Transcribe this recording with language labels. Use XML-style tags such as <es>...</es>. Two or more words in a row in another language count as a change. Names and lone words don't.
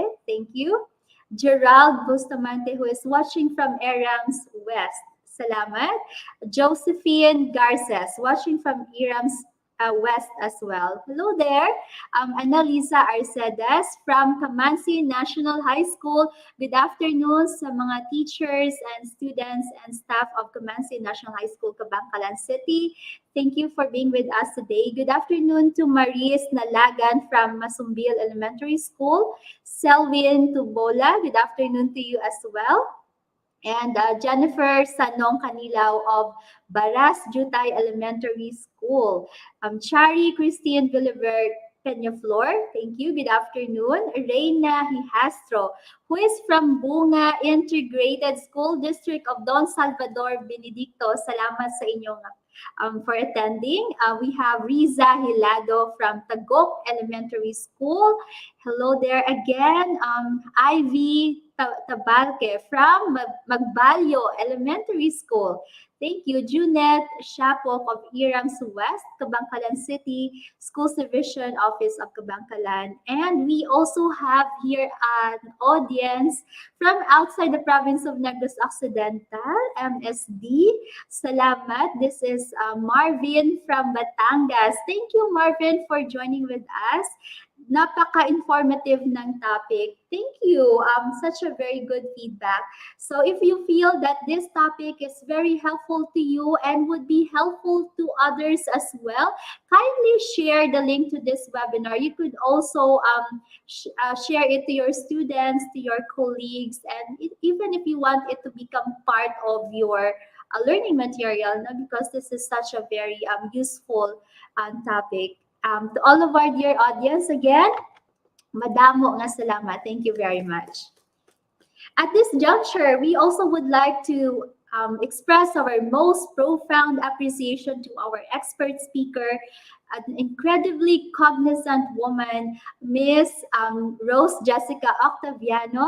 <en>Thank you. Gerald Bustamante, who is watching from Erams West. Salamat. Josephine Garces, watching from Erams West as well. Hello there. Annalisa Arcedes from Kamansi National High School. Good afternoon sa mga teachers and students and staff of Kamansi National High School, Cabangcalan City. Thank you for being with us today. Good afternoon to Maris Nalagan from Masumbil Elementary School. Selwyn Tubola, good afternoon to you as well. And Jennifer Sanong Canilaw of Baras Jutay Elementary School. Chari Christine Villaverde Peñaflor, thank you. Good afternoon. Reina Hihastro, who is from Bunga Integrated School District of Don Salvador, Benedicto.</en> <hil>Salamat sa inyong</hil> <en>for attending. We have Riza Hilado from Tagok Elementary School. Hello there again. Ivy Tabalque from Magbalyo Elementary School. Thank you. Junette Shapok of Irangs West, Kabangkalan City, Schools Division Office of Kabangkalan. And we also have here an audience from outside the province of Negros Occidental, MSD. Salamat. This is Marvin from Batangas. Thank you, Marvin, for joining with us.</en> <tl>Napaka-informative ng topic.</tl> <en>Thank you. Such a very good feedback. So if you feel that this topic is very helpful to you and would be helpful to others as well, kindly share the link to this webinar. You could also share it to your students, to your colleagues, and even if you want it to become part of your learning material, no? Because this is such a very useful topic. To all of our dear audience, again,</en> <hil>madamo nga salamat.</hil> <en>Thank you very much. At this juncture, we also would like to express our most profound appreciation to our expert speaker, an incredibly cognizant woman, Miss Rose Jessica Octaviano.</en>